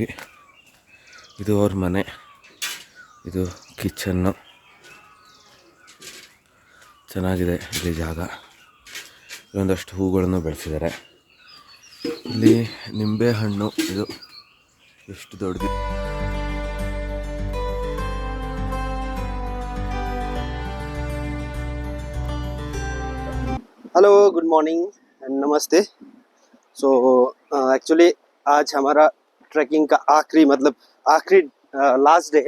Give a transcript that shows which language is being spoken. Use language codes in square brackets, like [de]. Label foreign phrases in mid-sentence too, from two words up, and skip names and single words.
[kn] ಇದು ಅವ್ರ ಮನೆ, ಇದು ಕಿಚನ್ನು. ಚೆನ್ನಾಗಿದೆ ಇಲ್ಲಿ ಜಾಗ. ಒಂದಷ್ಟು ಹೂಗಳನ್ನು ಬೆಳೆಸಿದ್ದಾರೆ. ಇಲ್ಲಿ ನಿಂಬೆ ಹಣ್ಣು, ಇದು ಎಷ್ಟು ದೊಡ್ಡದು. [en] Hello, good morning and नमस्ते। [hi] सो एक्चुअली आज हमारा ट्रैकिंग का आखिरी [en] last day [hi] है।